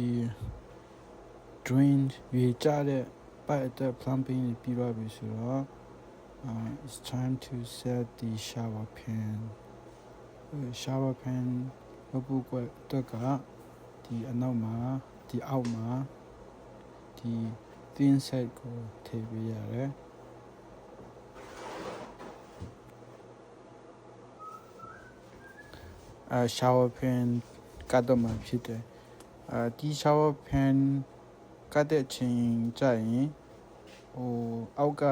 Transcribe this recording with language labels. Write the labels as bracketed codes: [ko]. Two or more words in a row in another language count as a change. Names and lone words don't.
[my] drain ရေကျတဲ့ပိုက်အတွက် plumbing ပြီးသွားပြီဆိုတော့ [en] it's time to set the shower [my] pan ဘပုကွက်တက်ကဒီအနောက်မှာဒီအောက်မှာဒီ [en] thin set [my] ကိုထည့်ပေးရတယ် [en] shower pan [my] ကတ်တော့မှဖြစ်တယ်ဒီ [en] shower pan [my] ကတ်တဲ့အချိန်ကျရင်အောက်က